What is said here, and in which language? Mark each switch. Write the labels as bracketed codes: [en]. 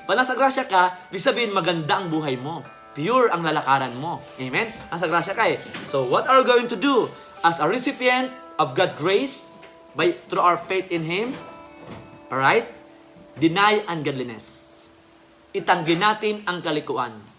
[tl] Pag nasa grasya ka, ibig sabihin maganda ang buhay mo. Pure ang lalakaran mo. Amen? Nasa grasya ka eh. [en] So, what are we going to do? As a recipient of God's grace, through our faith in Him, alright? Deny ungodliness. [tl] Itanggi natin ang kalikuan.